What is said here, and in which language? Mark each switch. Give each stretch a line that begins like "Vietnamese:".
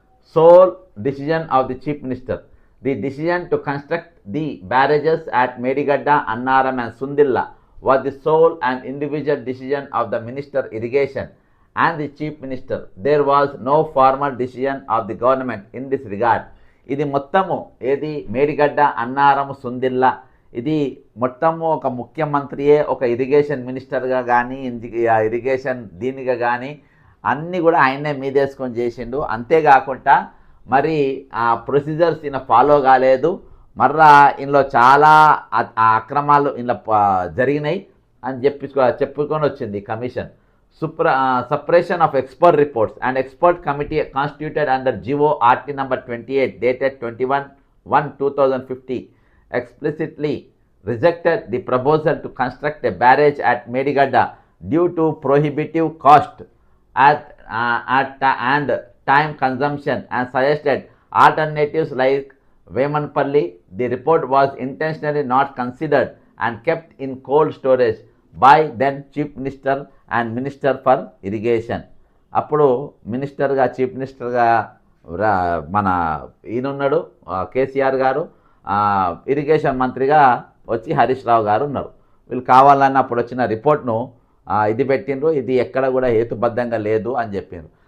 English: Sole decision of the Chief Minister. The decision to construct the barrages at Medigadda, Annaram and Sundilla was the sole and individual decision of the Minister Irrigation and the Chief Minister. There was no formal decision of the government in this regard.
Telugu: ఇది మొత్తము ఏది మేడిగడ్డ అన్నారం సుందిల్ల ఇది మొత్తము ఒక ముఖ్యమంత్రియే ఒక irrigation మినిస్టర్గా కానీ irrigation దీనిగా కానీ అన్నీ కూడా ఆయనే మీదేసుకొని చేసిండు. అంతేకాకుండా మరి ఆ ప్రొసీజర్స్ ఈయన ఫాలో కాలేదు. మర్రా ఇందులో చాలా అక్రమాలు ఇందులో జరిగినాయి అని చెప్పుకొని వచ్చింది commission.
English: Suppression of expert reports. An expert committee constituted under GO RT number 28 dated 21/1/2050 explicitly rejected the proposal to construct a barrage at Medigadda due to prohibitive cost and time consumption and suggested alternatives like Vemanpalli. The report was intentionally not considered and kept in cold storage by then Chief Minister and Minister for Irrigation.
Telugu: అప్పుడు మినిస్టర్గా chief మినిస్టర్గా మన ఈయనున్నాడు కేసీఆర్ గారు, irrigation మంత్రిగా వచ్చి హరీష్ రావు గారు ఉన్నారు. వీళ్ళు కావాలని అప్పుడు వచ్చిన రిపోర్ట్ను ఇది పెట్టిండ్రు, ఇది ఎక్కడ కూడా హేతుబద్ధంగా లేదు అని చెప్పిండ్రు.